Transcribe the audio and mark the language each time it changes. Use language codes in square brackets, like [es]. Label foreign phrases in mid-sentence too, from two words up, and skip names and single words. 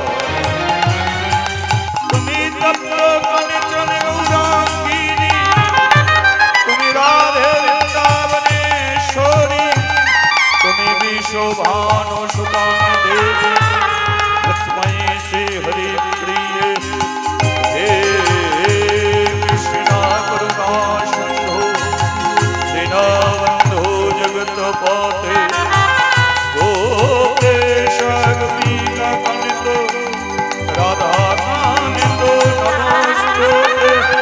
[bn] তুমি তপ্ত কাঞ্চন গৌরাঙ্গিনী, তুমি রাধে বৃন্দাবনেশ্বরী, তুমি বিশ্বভানু সুতা দেবী, লক্ষ্মী শ্রী হরি প্রিয়। [sa] हे कृष्णा करुणा सिंधु दीनबंधु जगत्पते, गोपेश गोपीकान्त राधाकान्त नमोस्तुते।